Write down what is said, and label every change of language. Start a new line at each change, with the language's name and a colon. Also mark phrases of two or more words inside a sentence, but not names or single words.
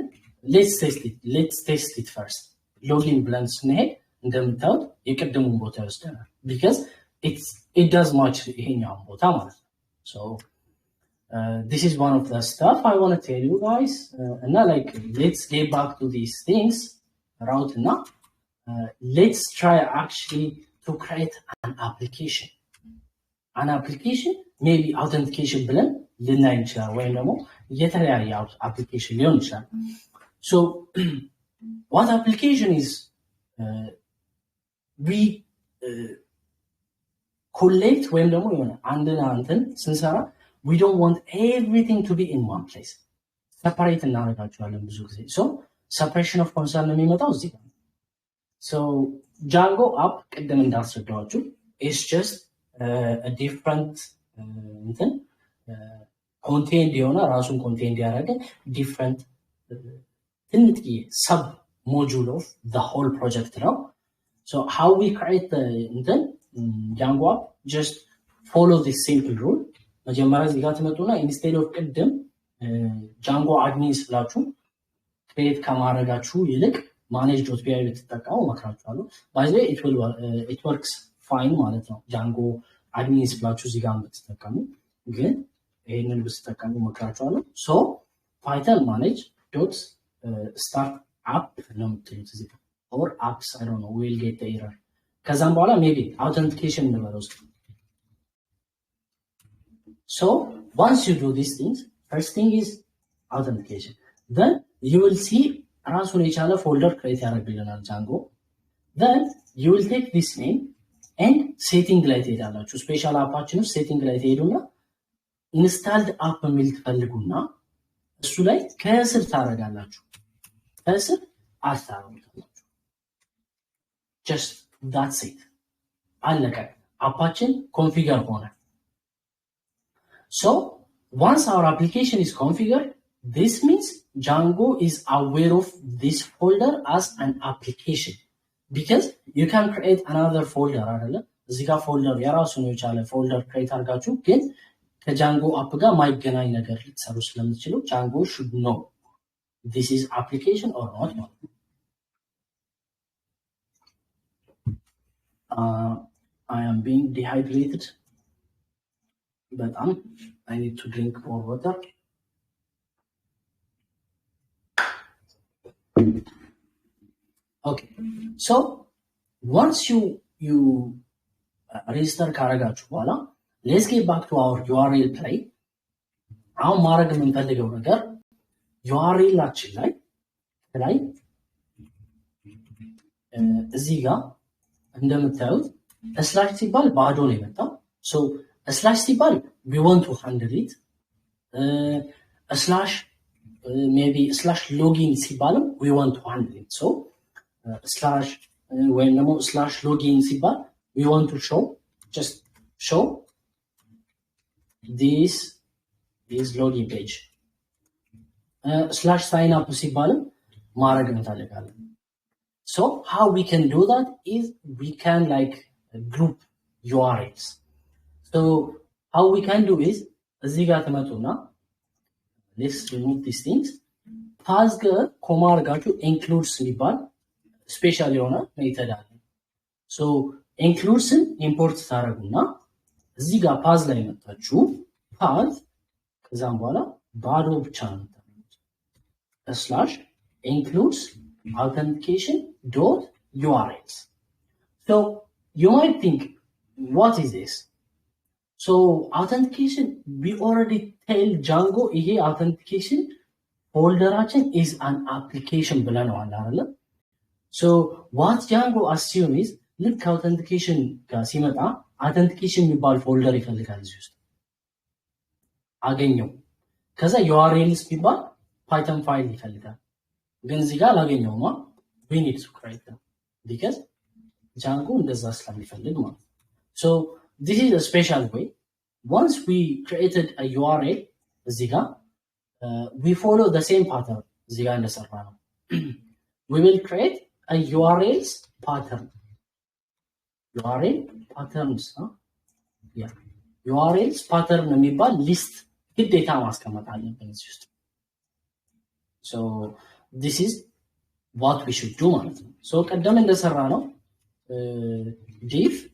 English: let's test it first. login
Amharic: ብለን ስንሄድ እንደምታዩት የቀደሙን ቦታ ይወስደናል
English: because it does match
Amharic: ይሄኛውን ቦታ ማለት ነው።
English: so this is one of the stuff I want to tell you guys. and now like let's get back to these things route now. Let's try actually to create an application maybe authentication
Amharic: ብለን ልናይ እንችላለን ወይም ደግሞ የተለያየ
English: application
Amharic: ሊሆን ይችላል።
English: so what application is we collect
Amharic: ወይም ደግሞ የሆነ አንድና አንተን ስንሰራ
English: we don't want everything to be in one place separate
Amharic: እናደርጋቸዋለን ብዙ ጊዜ
English: so separation of concern
Amharic: የሚመጣው እዚህ ጋር
English: so Django app
Amharic: ቅድም እንዳስረዳኋችሁ
English: is just a different contained
Amharic: የሆነ ራሱን
English: contained ያደረገ different ትንጥዬ sub module of the whole project ነው so how we create the Django app just follow this simple rule
Amharic: መጀመሪያ እዚህ ጋር ተመጡና
English: instead of ቅድም Django admin ስላችሁ create
Amharic: ከማድረጋችሁ ይልቅ
English: manage.py
Amharic: ብትጠቀሙ መክራችኋለሁ
English: by the way it works fine
Amharic: ማለት ነው
English: Django admin
Amharic: ስላችሁ እዚህ ጋር ብትጠቀሙ ግን ይሄንን ብትጠቀሙ መክራችኋለሁ
English: so python manage.start app
Amharic: ነው የምትሉት እዚህ ጋር
English: or apps I don't know we'll get the error
Amharic: ከዛም በኋላ
English: maybe authentication እንበለው so once you do these things first thing is authentication then you will see
Amharic: ራሱን የቻለ
English: folder create ያደርግልናል Django then you will take this name and setting
Amharic: ላይ ትሄዳላችሁ ስፔሻል አፓችን ውስጥ
English: setting
Amharic: ላይ ትሄዱና
English: installed app
Amharic: የሚል ትፈልጉና እሱ ላይ ከስር ታረጋላችሁ ከስር አታረጋላችሁ
English: just that's it
Amharic: አለቀ አፓችን ኮንፊገር ሆነ
English: so once our application is configured this means Django is aware of this folder as an application because you can create another folder
Amharic: አይደለ እዚህ ጋር
English: folder
Amharic: የራሱን የቻለ
English: folder create
Amharic: አድርጋችሁ ግን ከጃንጎ አፕ ጋር ማይገናኝ ነገር ልትሰሩ ስለምትችሉ
English: Django should know this is application or not I am being dehydrated but I need to drink more water okay so once you register
Amharic: ካረጋችሁ በኋላ
English: let's get back to our URL play
Amharic: አሁን ማድረግ የምንፈልገው ነገር
English: URL
Amharic: አችን ላይ እዚህ ጋር እንደምታዩት ስላሽ ሲባል ባዶ ነው የመጣው
English: so
Amharic: ስላሽ ሲባል
English: we want to handle it ስላሽ maybe slash login ሲባልም we want to handle it so slash
Amharic: ወይም ደግሞ
English: slash login ሲባል we want to just show this is login page slash sign up ሲባልም
Amharic: ማድረግ እንፈልጋለን
English: so how we can do that is we can like group URLs so how we can do is
Amharic: እዚህ ጋር ተመጡና
English: let's remove these things pass
Amharic: ኮማ አድርጋችሁ includes የሚባል ስፔሻል የሆነ ሜተድ አለ
English: so includesን
Amharic: ኢምፖርት ታረጉና እዚህ ጋር pass ላይ መጣችሁ pass ከዛም በኋላ ባዶ ብቻ ነው
English: slash includes authentication.urls so you might think what is this so authentication we already tell Django ይሄ authentication folderችን is an application
Amharic: ብለናል አይደል
English: so what Django assume is ልክ authentication
Amharic: ጋር ሲመጣ
English: authentication
Amharic: የሚባል ፎልደር ይፈልጋል እዚህ ውስጥ አገኘው ከዛ URLs ቢባል python ፋይል ይፈልጋል ግን እዚህ ጋር አላገኘውማ
English: we need to create them because Django
Amharic: እንደዛ ስለሚፈልግ ማለት
English: so this is a special way once we created a URL
Amharic: እዚህ ጋር
English: we follow the same pattern
Amharic: እዚህ ጋር እንደሰራ ነው
English: we will create a URLs pattern URL patterns yeah URLs pattern
Amharic: የሚባል ሊስት ግዴታ ማስቀመጥ አለብን እዚህ ውስጥ
English: so this is what we should do
Amharic: ማለት ነው
English: so
Amharic: ቀደም እንደሰራ ነው
English: div